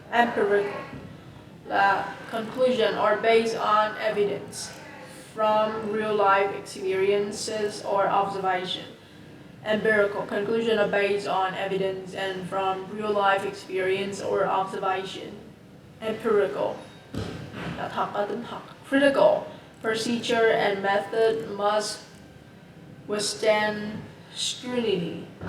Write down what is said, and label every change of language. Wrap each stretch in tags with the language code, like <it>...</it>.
<en>Empirical là conclusion or based on evidence from real life experiences or observation. Empirical conclusion are based on evidence and from real life experience or observation.</en> <vi>Empirical là thật ở tính thật.</vi> <en>Critical procedure and method must withstand scrutiny.</en>